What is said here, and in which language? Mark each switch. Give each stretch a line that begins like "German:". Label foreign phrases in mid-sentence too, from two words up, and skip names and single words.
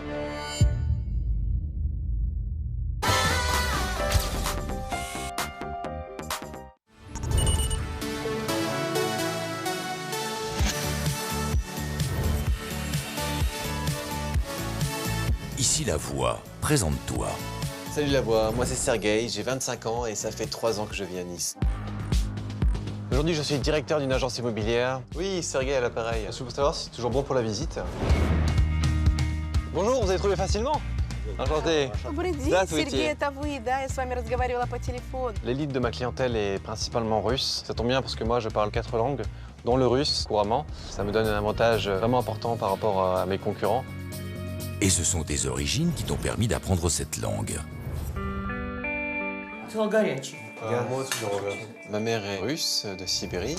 French: Ici la voix, présente-toi. Salut la voix, moi c'est Sergueï, j'ai 25 ans et ça fait 3 ans que je vis à Nice. Aujourd'hui je suis directeur d'une agence immobilière. Oui, Sergueï à l'appareil. Je veux savoir si c'est toujours bon pour la visite. Bonjour, vous avez trouvé facilement? Enchanté.
Russian: Добрый день, Здравствуйте. Сергей, это вы, да? Я с вами разговаривала по телефону.
French: L'élite de ma clientèle est principalement russe. Ça tombe bien parce que moi je parle 4 langues, dont le russe couramment. Ça me donne un avantage vraiment important par rapport à mes concurrents. Et ce sont tes origines qui t'ont permis d'apprendre cette langue. Ma mère est russe de Sibérie.